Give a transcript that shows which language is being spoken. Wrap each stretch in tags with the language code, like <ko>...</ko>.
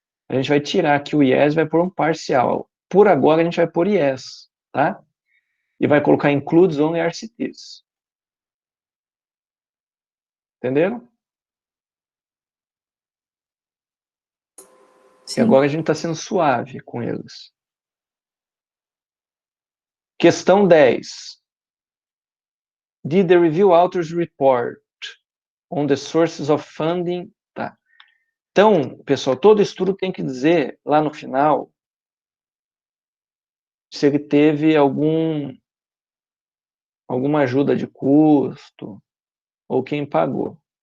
<pt>A gente vai tirar aqui o yes e vai pôr um parcial. Por agora, a gente vai pôr yes, tá? E vai colocar</pt> <en>includes only RCTs.</en> <pt>Entenderam? Sim. E agora a gente está sendo suave com eles. Questão 10.</pt> <en>Did the review authors report on the sources of funding?</en> <pt>Tá. Então, pessoal, todo estudo tem que dizer lá no final se ele teve alguma ajuda de custo ou quem pagou.</pt>